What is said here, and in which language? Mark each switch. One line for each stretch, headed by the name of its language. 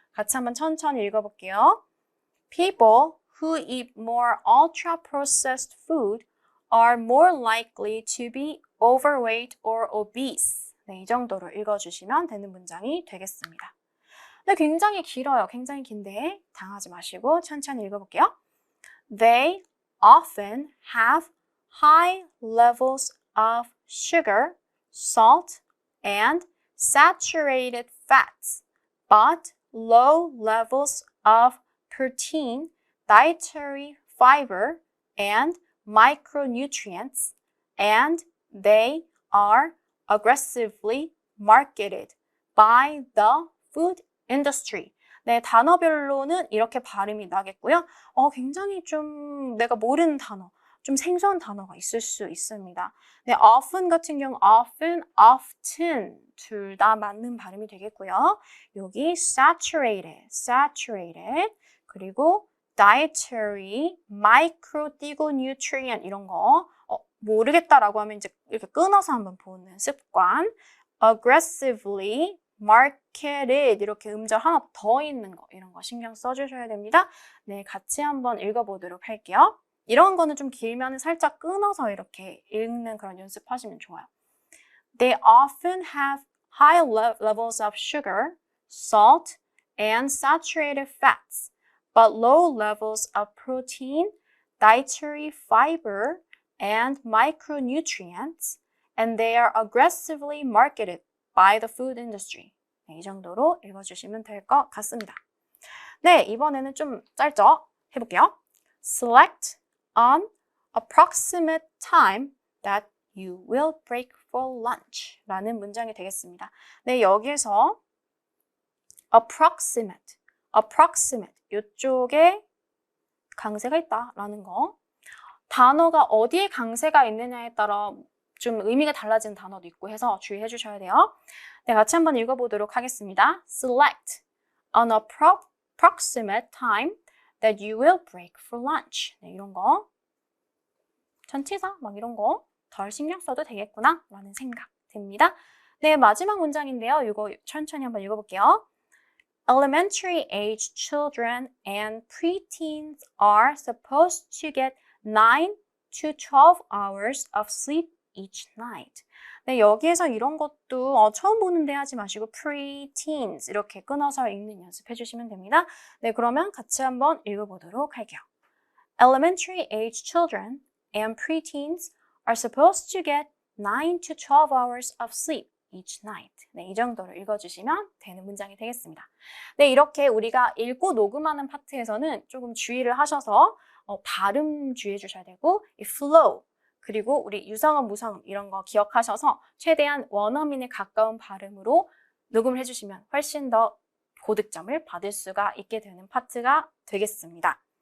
Korean: 같이 한번 천천히 읽어볼게요.
English: People who eat more ultra-processed food are more likely to be overweight or obese.
Korean: 네, 이 정도로 읽어주시면 되는 문장이 되겠습니다. 네, 굉장히 길어요. 굉장히 긴데 당하지 마시고 천천히 읽어볼게요.
English: They often have high levels of sugar, salt, and saturated fats, but low levels of protein, dietary fiber, and micronutrients, and they are aggressively marketed by the food industry.
Korean: 네, 단어별로는 이렇게 발음이 나겠고요. 굉장히 좀 내가 모르는 단어, 좀 생소한 단어가 있을 수 있습니다. 네, often 같은 경우 often, often 둘 다 맞는 발음이 되겠고요. 여기 saturated, 그리고 dietary, micro 띄고 nutrient 이런 거 모르겠다라고 하면 이제 이렇게 끊어서 한번 보는 습관. aggressively, marketed 이렇게 음절 하나 더 있는 거 이런 거 신경 써주셔야 됩니다. 네, 같이 한번 읽어보도록 할게요. 이런 거는 좀 길면 살짝 끊어서 이렇게 읽는 그런 연습하시면 좋아요.
English: They often have high levels of sugar, salt, and saturated fats, but low levels of protein, dietary fiber, and micronutrients, and they are aggressively marketed by the food industry.
Korean: 네, 이 정도로 읽어주시면 될 것 같습니다. 네, 이번에는 좀 짧죠? 해볼게요.
English: Select an approximate time that you will break for lunch
Korean: 라는 문장이 되겠습니다. 네, 여기에서 approximate 이쪽에 강세가 있다라는 거. 단어가 어디에 강세가 있느냐에 따라 좀 의미가 달라지는 단어도 있고 해서 주의해 주셔야 돼요. 네, 같이 한번 읽어보도록 하겠습니다.
English: Select an approximate time that you will break for lunch.
Korean: 네, 이런 거. 전치사 막 이런 거 덜 신경 써도 되겠구나 라는 생각 듭니다. 네, 마지막 문장인데요. 이거 천천히 한번 읽어볼게요.
English: Elementary age children and preteens are supposed to get 9 to 12 hours of sleep each night.
Korean: 네, 여기에서 이런 것도 처음 보는데 하지 마시고 preteens 이렇게 끊어서 읽는 연습해 주시면 됩니다. 네, 그러면 같이 한번 읽어보도록 할게요.
English: Elementary age children and preteens are supposed to get 9 to 12 hours of sleep each night.
Korean: 네, 이 정도로 읽어주시면 되는 문장이 되겠습니다. 네, 이렇게 우리가 읽고 녹음하는 파트에서는 조금 주의를 하셔서 발음 주의해 주셔야 되고 이 flow 그리고 우리 유성음, 무성음 이런 거 기억하셔서 최대한 원어민에 가까운 발음으로 녹음을 해주시면 훨씬 더 고득점을 받을 수가 있게 되는 파트가 되겠습니다.